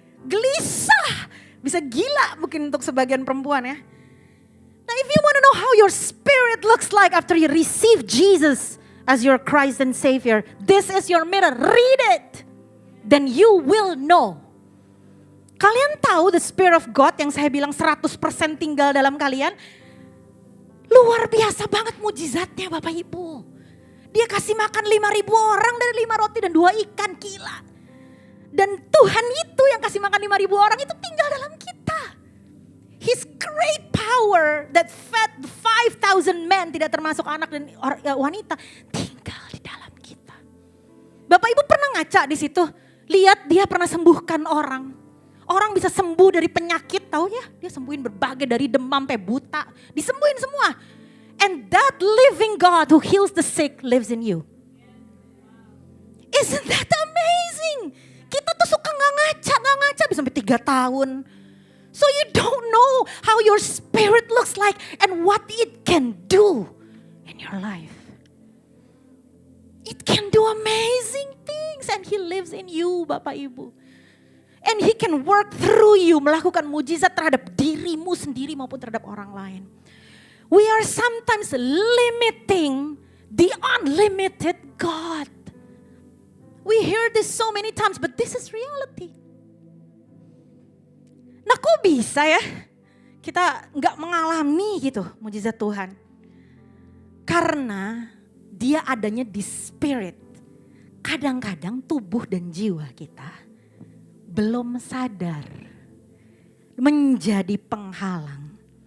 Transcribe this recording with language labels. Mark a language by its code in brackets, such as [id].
[id] Gelisah, bisa gila mungkin untuk sebagian perempuan ya. [en] Now if you want to know how your spirit looks like after you receive Jesus as your Christ and Savior, this is your mirror, read it. Then you will know. [id] Kalian tahu [en] the Spirit of God [id] yang saya bilang 100% tinggal dalam kalian? Luar biasa banget mujizatnya Bapak Ibu. Dia kasih makan 5.000 orang dari 5 roti dan 2 ikan, gila. Dan Tuhan itu yang kasih makan 5.000 orang itu tinggal dalam kita. [en] His great power that fed 5,000 men, [id] tidak termasuk anak dan wanita, tinggal di dalam kita. Bapak Ibu pernah ngaca di situ? Lihat dia pernah sembuhkan orang. Orang bisa sembuh dari penyakit, tahu ya? Dia sembuhin berbagai dari demam sampai buta, disembuhin semua. [en] And that living God who heals the sick lives in you. Isn't that amazing? [id] Kita tuh suka nggak ngaca bisa sampai 3 tahun. [en] So you don't know how your spirit looks like and what it can do in your life. It can do amazing things and He lives in you Bapak Ibu. And He can work through you, [id] melakukan mujizat terhadap dirimu sendiri maupun terhadap orang lain. [en] We are sometimes limiting the unlimited God. We hear this so many times, but this is reality. [id] Nah kok bisa ya kita gak mengalami gitu mujizat Tuhan? Karena dia adanya di spirit. Kadang-kadang tubuh dan jiwa kita belum sadar menjadi penghalang.